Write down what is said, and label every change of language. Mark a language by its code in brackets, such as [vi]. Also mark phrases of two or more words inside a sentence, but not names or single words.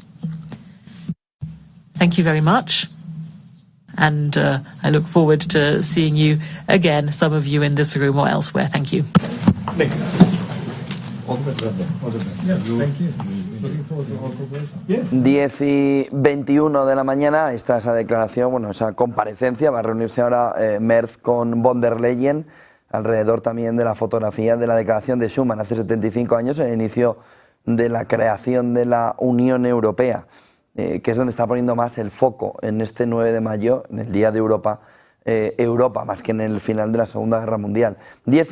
[en] Thank you very much. And I look forward to seeing you again, some of you in this room or elsewhere. Thank you. Thank you. Thank you. Looking forward to our cooperation. [es] 10:21 de la mañana, está esa declaración, bueno, esa comparecencia. Va a reunirse ahora Merz con von der Leyen, alrededor también de la fotografía de la Declaración de Schuman, hace 75 años, el inicio de la creación de la Unión Europea, que es donde está poniendo más el foco en este 9 de mayo, en el Día de Europa, Europa, más que en el final de la Segunda Guerra Mundial.